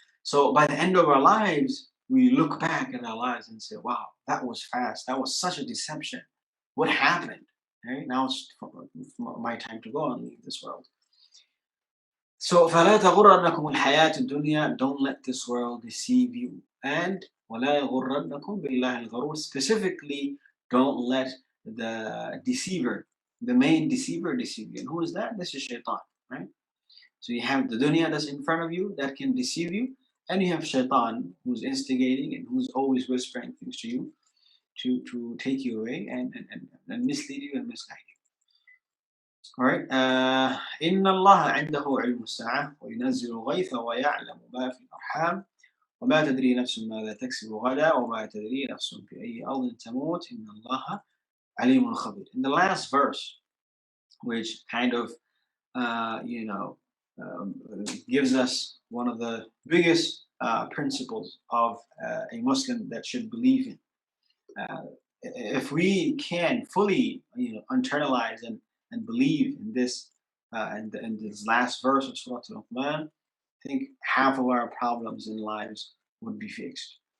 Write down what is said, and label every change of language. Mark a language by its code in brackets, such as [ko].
[en] So by the end of our lives, we look back at our lives and say, wow, that was fast. That was such a deception. What happened? Right? Now it's my time to go and leave this world. [ar] So فَلَا تَغُرَّنَّكُمُ الْحَيَاةُ الدُّنْيَا. [en] Don't let this world deceive you. [ar] And وَلَا يَغُرَّنَّكُمْ بِاللَّهِ الْغَرُورُ. [en] Specifically, don't let the deceiver, the main deceiver, deceive you. And who is that? This is shaitan, right? So you have the dunya that's in front of you that can deceive you, and you have shaitan who's instigating and who's always whispering things to you to take you away and mislead you and misguide you. All right. [ar] إن الله عنده علم الساعة وينزل الغيث ويعلم ما في الأرحام وما تدري نفس ماذا تكسب غدا وما تدري نفس بأي أرض تموت إن الله عليم خبير. [en] In the last verse, which kind of you know, um, gives us one of the biggest principles of a Muslim that should believe in. If we can fully, internalize and believe in this, and this last verse of Surah Al-Luqman, I think half of our problems in lives would be fixed.